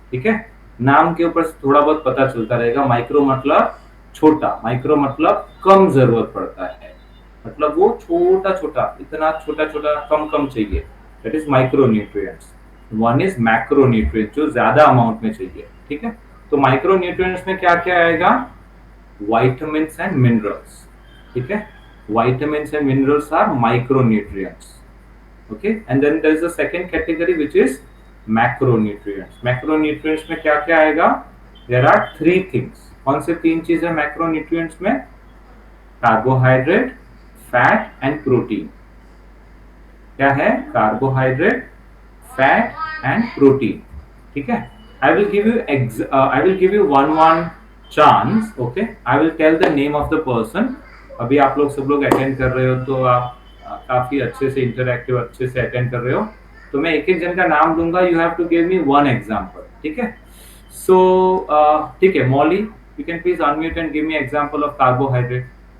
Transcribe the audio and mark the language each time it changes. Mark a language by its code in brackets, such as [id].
[hi] ठीक है, नाम के ऊपर से थोड़ा बहुत पता चलता रहेगा। माइक्रो मतलब छोटा, माइक्रो मतलब कम जरूरत पड़ता है, मतलब वो छोटा छोटा, इतना छोटा छोटा, कम कम चाहिए, [en] That is micronutrients. One is macronutrients, [hi] जो ज्यादा अमाउंट में चाहिए। ठीक है, तो माइक्रोन्यूट्रिएंट्स में क्या क्या आएगा? [en] vitamins and minerals। [hi] ठीक है, [en] vitamins and minerals are micronutrients। okay, and then there is a second category which is macronutrients। [hi] macronutrients में क्या क्या आएगा? [en] there are three things। [hi] कौन से तीन चीजें macronutrients में? Carbohydrate, fat and protein. क्या है? Carbohydrate, fat and protein. ठीक है, [en] I will give you one chance। okay, I will tell the name of the person। [hi] अभी आप लोग सब लोग अटेंड कर रहे हो तो आप काफी अच्छे से इंटरैक्टिव, अच्छे से अटेंड कर रहे हो, तो मैं एक एक जन का नाम दूंगा। [en] You have to give me one example. [hi] ठीक है, सो ठीक है, [en] Mouli you can please unmute and give me example of carbohydrate.